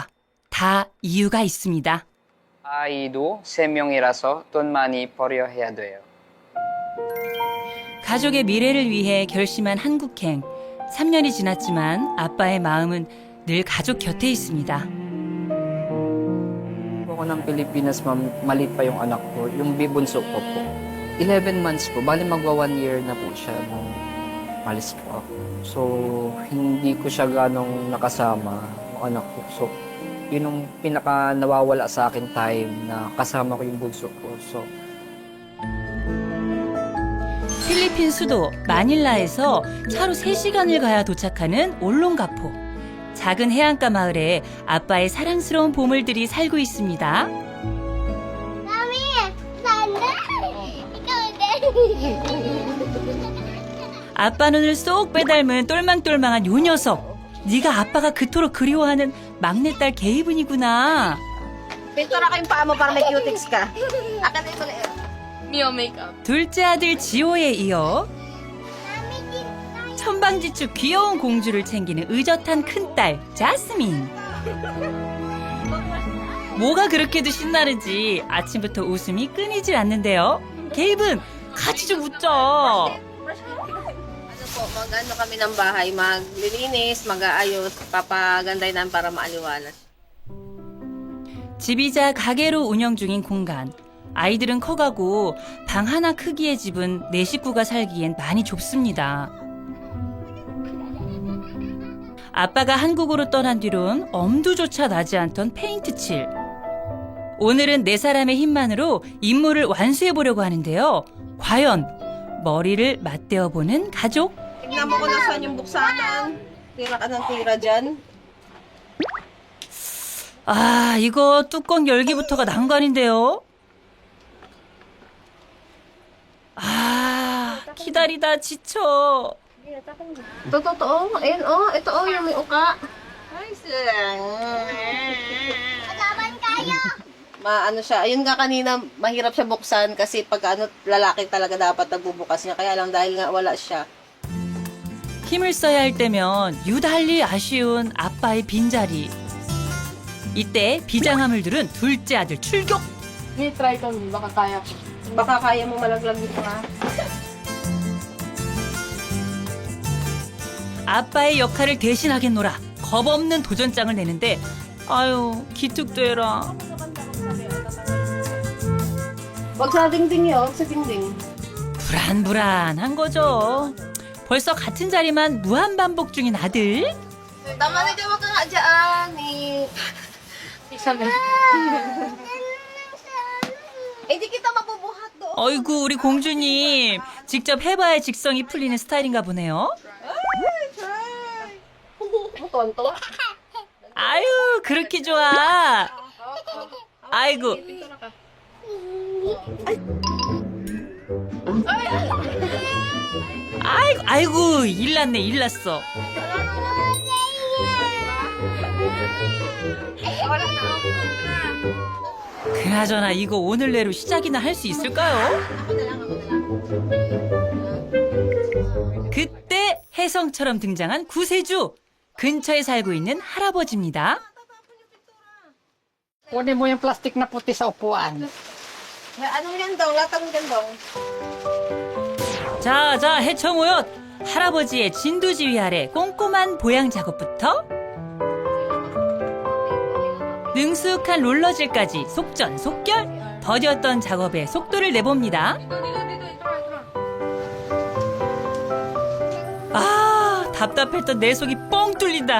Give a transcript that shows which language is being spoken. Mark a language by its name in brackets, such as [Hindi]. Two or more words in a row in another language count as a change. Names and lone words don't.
[Korean] 다 이유가 있습니다. 아이도 3명이라서 돈 많이 벌여야 돼요. 가족의 미래를 위해 결심한 한국행. 3년이 지났지만 아빠의 마음은 늘 가족 곁에 있습니다. [Filipino] Ako ng Pilipinas, ma'am, maliit pa yung anak ko, yung bunso ko po. 11 months po, bali magwa 1 year na po siya nung malis po ako. So, hindi ko siya ganong nakasama, yung anak ko. So, yun yung pinaka nawawala sa akin time na kasama ko yung bunso ko. So, [Korean] 필리핀 수도 마닐라에서 차로 3시간을 가야 도착하는 올롱가포. 작은 해안가 마을에 아빠의 사랑스러운 보물들이 살고 있습니다. [Filipino] Mami, sana. Ikaw din. [Korean] 아빠 눈을 쏙 빼닮은 똘망똘망한 요 녀석. 네가 아빠가 그토록 그리워하는 막내딸 게이븐이구나. [Filipino] Pintura ko yung paa mo para may cutics ka. Akin na ito na Mio makeup. [Korean] 둘째 아들 지호에 이어 천방지축 귀여운 공주를 챙기는 의젓한 큰딸 자스민. 뭐가 그렇게도 신나는지 아침부터 웃음이 끊이질 않는데요. 게이븐 같이 좀 웃자. [Filipino] Ano po, mag-ano kami ng bahay, maglilinis, mag-aayos, papaganday namin para maaliwalas. [Korean] 집이자 가게로 운영 중인 공간. 아이들은 커가고 방 하나 크기의 집은 네 식구가 살기엔 많이 좁습니다. 아빠가 한국으로 떠난 뒤론 엄두조차 나지 않던 페인트 칠. 오늘은 네 사람의 힘만으로 임무를 완수해보려고 하는데요. 과연 머리를 맞대어보는 가족? [Filipino] Tignan mo kung nasaan yung buksanan. Tira ka ng tira dyan. [Korean] 아, 이거 뚜껑 열기부터가 난관인데요. 아, 기다리다 지쳐. [Filipino] Totoo. Ayun, ito yung may uka. Laban kayo! Maano siya, ayun nga kanina, mahirap siya buksan kasi pag lalaki talaga dapat nagbubukas niya. Kaya lang dahil nga wala siya. [Korean] 힘을 써야 할 때면 유달리 아쉬운 아빠의 빈자리. 이때 비장함을 들은 둘째 아들 출격. [Filipino] Try ko, baka kaya ko. Baka kaya mo malaglag dito ha. [Korean] 아빠의 역할을 대신하겠노라. 겁없는 도전장을 내는데 아유 기특도 해라. [Filipino] Wag sa dingding yun, wag sa dingding. [Korean] 불안불안한 거죠. 벌써 같은 자리만 무한반복 중인 아들. [Filipino] Tama na dyan, wag ka nga dyan. Sabi. Eh, di kita mabubuhat doon. [Korean] 어이구 우리 공주님 직접 해봐야 직성이 풀리는 스타일인가 보네요. [Filipino] Tonto. [Korean] 아유 그렇게 좋아. 아이고. 아이고 일났네 일났어. 그나저나 이거 오늘 내로 시작이나 할 수 있을까요? 그때 혜성처럼 등장한 구세주. 근처에 살고 있는 할아버지입니다. [Filipino] Kunin mo yung plastic na puti sa upuan. Anong gandong? Latang gandong. [Korean] 자, 해청오얏. 할아버지의 진두지휘 아래 꼼꼼한 보양 작업부터 능숙한 롤러질까지 속전속결. 더뎠던 작업에 속도를 내봅니다. 아, 답답했던 내 속이 뻥 뚫린다.